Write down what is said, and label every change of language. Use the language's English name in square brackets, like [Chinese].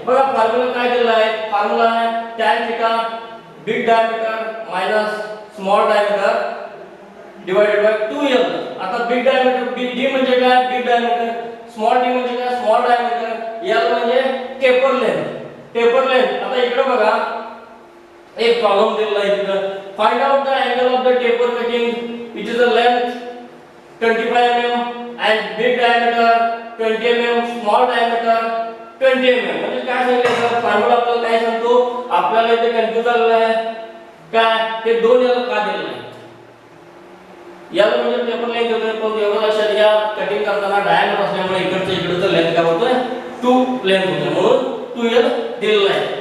[Marathi] बघा फॉर्म्युला काय दिला आहे, फॉर्म्युला आहे tan theta big diameter minus small diameter divided by 2l. आता बिग डायमीटर डी म्हणजे काय बिग डायमीटर, स्मॉल डी म्हणजे काय स्मॉल डायमीटर, l म्हणजे टेपर लेंथ. टेपर लेंथ आता इकडे बघा एक प्रॉब्लेम दिलेला आहे इथं. [English] Find out the angle of the taper cutting which is the length 25 mm and big diameter 20 mm, small diameter 20 mm. [Marathi] म्हणजे काय सांगितलं फॉर्म्युला आपल्याला काय सांगतो, आपल्याला इथे कन्फ्यूज झालेलं आहे काय ते दोन याला का दिलेलं आहे. याला म्हणजे टेपर लेंथ होते पण एवढं लक्षात घ्या कटिंग करताना डायमीटर असल्यामुळे इकडचं इकडचं लेंथ काय होतोय 2 लेंथ होते म्हणून 2l दिलेला आहे.